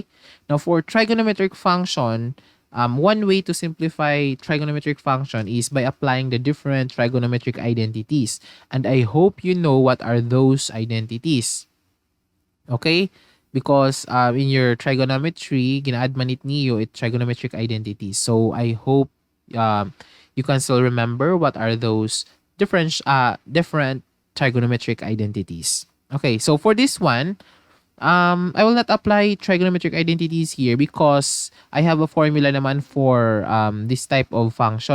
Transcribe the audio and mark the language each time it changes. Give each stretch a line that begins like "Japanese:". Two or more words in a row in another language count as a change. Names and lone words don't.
English: Now, for trigonometric function, one way to simplify trigonometric function is by applying the different trigonometric identities. And I hope you know what are those identities. Okay? Because in your trigonometry,
Waray: gina-admanit niyo it trigonometric identities.
English: So I hope you can still remember what are those different trigonometric identities. Okay, so for this one, I will not apply trigonometric identities here because I have a formula naman for this type of function.